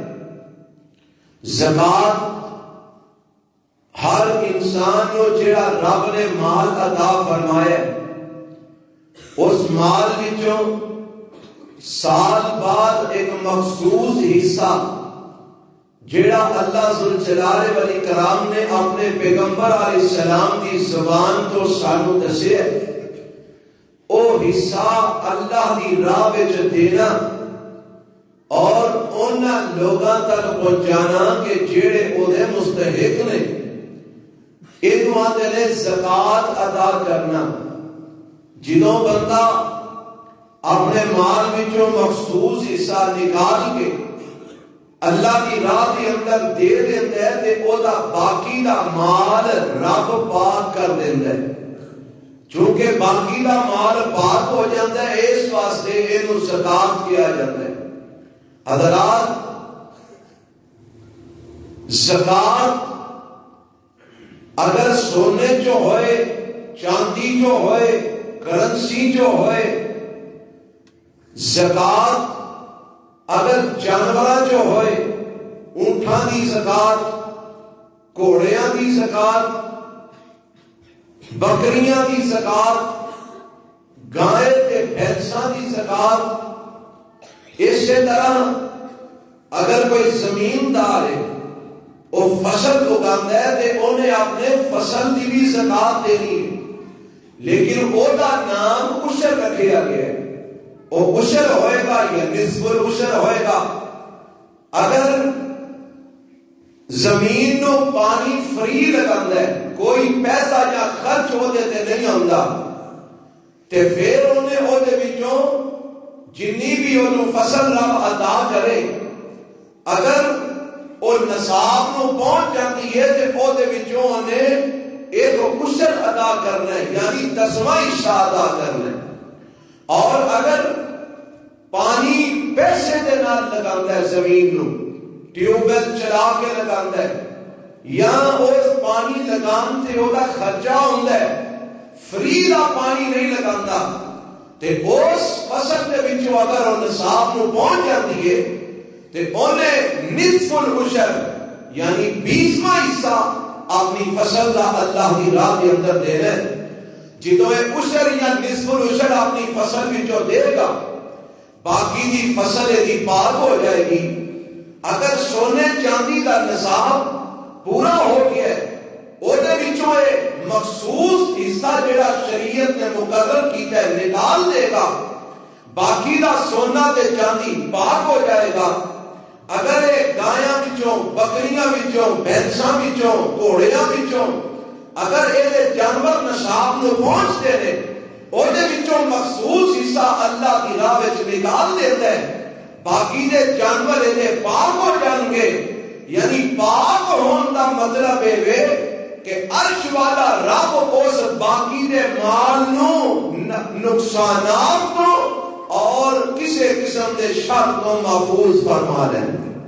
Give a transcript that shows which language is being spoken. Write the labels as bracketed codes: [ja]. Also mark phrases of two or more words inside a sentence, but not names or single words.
[ur] زکات ہر انسان کو جڑا رب نے مال عطا فرمایا اس مال [pa] وچوں سال بعد ایک مخصوص حصہ جڑا اللہ ذوالجلال والاکرام نے اپنے پیغمبر علیہ السلام کی زبان تو سانو دسیا او حصہ اللہ دی راہ وچ دینا اور انہاں لوگاں تک پہنچانا کہ جڑے او دے مستحق نے. اینو آندے نے زکات ادا کرنا. جدوں بندہ اپنے مال وچوں مخصوص حصہ نکال کے اللہ کی راہ کے اندر دے دیندا ہے تے او دا باقی دا مال رب پاک کر دیندا ہے. [ur] چونکہ باقی دا مال پاک ہو جاتا ہے اس واسطے اینو زکات کیا جاتا ہے. [pa] حضرات زکات اگر سونے جو ہوئے، چاندی جو ہوئے، کرنسی جو ہوئے، زکات اگر جانور جو ہوئے، اونٹ اونٹاں دی زکات، گھوڑیاں دی زکات، بکریاں دی زکات، گائے تے بھینساں دی زکات۔ اسی طرح اگر کوئی زمیندار ہے وہ فصل اگاتا ہے تے انہیں اپنے فصل دی بھی زکات دینی ہے، لیکن وہ دا نام عشر رکھیا گیا ہے۔ وہ عشر ہوئے گا یا نصف العشر ہوئے گا۔ اگر زمین نو پانی فری لگاندا ہے، کوئی پیسہ یا خرچ ہو دیتے نہیں آندا، تے پھر انہیں او دے وچوں جنی بھی انہوں فصل رب عطا کرے، اگر وہ نصاب نو پہنچ جاتی ہے تے او دے وچوں انہیں ایک عشر ادا کرنا ہے، یعنی 10واں حصہ ادا کرنا ہے۔ اور اگر پانی پیسے دے نال لگاندا ہے، زمین نو ٹیوب ویل چلا کے لگاندا ہے، یا اس پانی لگان تے اودا خرچہ ہوندا ہے، فری دا پانی نہیں لگاندا، تے اس فصل دے وچوں اگر وہ نصاب نو پہنچ جاتی ہے تے انہیں نصف العشر یعنی 20واں حصہ اپنی فصل دا اللہ دی راہ دے اندر دینا ہے۔ جدوں یہ عشر یا نصف العشر اپنی فصل وچوں دے گا، باقی دی فصل دی پاک ہو جائے گی۔ اگر سونے چاندی دا نصاب پورا ہو گیا ہے، او دے وچوں ایک مخصوص حصہ جڑا شریعت نے مقرر کیتا ہے نکال دے گا، باقی دا سونا تے چاندی پاک ہو جائے گا۔ اگر ایک گایاں وچوں، بکریاں وچوں، بھینساں وچوں، گھوڑیاں وچوں اگر یہ جانور نصاب نو پہنچتے ہیں، او دے وچوں مخصوص حصہ اللہ کی راہ وچ نکال دیتا ہے، باقی دے جانور یہ پاک ہو جان گے۔ یعنی پاک ہون دا مطلب ہے کہ عرش والا رب اس باقی دے مال نو نقصانات تو اور کسی قسم دے شر تو محفوظ فرما لیں گے۔